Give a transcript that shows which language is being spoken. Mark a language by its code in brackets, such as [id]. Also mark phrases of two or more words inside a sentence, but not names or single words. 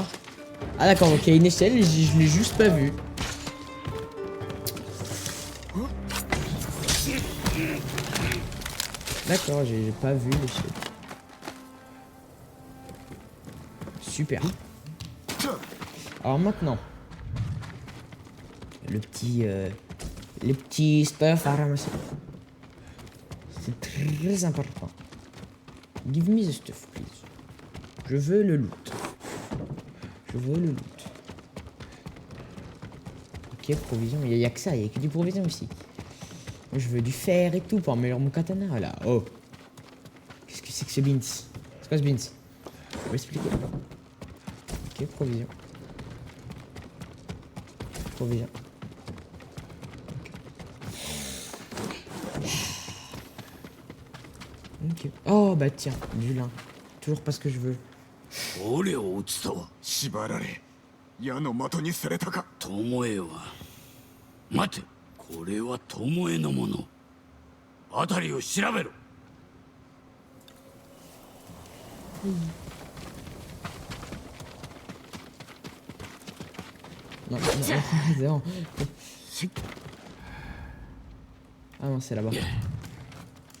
[fr] Ah d'accord, ok, une échelle, je l'ai juste pas vu. D'accord, j'ai pas vu l'échelle. Super. Alors maintenant, les petits stuff à ramasser. C'est très important. [en] Give me the stuff, please. [fr] Je veux le loot. Ok, provision. Il y a que ça, il y a que du provision aussi. Moi, je veux du fer et tout pour améliorer mon katana là. Oh. Qu'est-ce que c'est que ce beans? C'est quoi ce beans? Je vais expliquer. Ok, provision. Ok. Oh bah tiens, du lin. Toujours pas ce que je veux. [ja] 俺を撃つとは縛られ矢の的にされたか。巴は待て、これは巴のもの。辺りを調べろ。 [fr] Non. Ah non, c'est là-bas.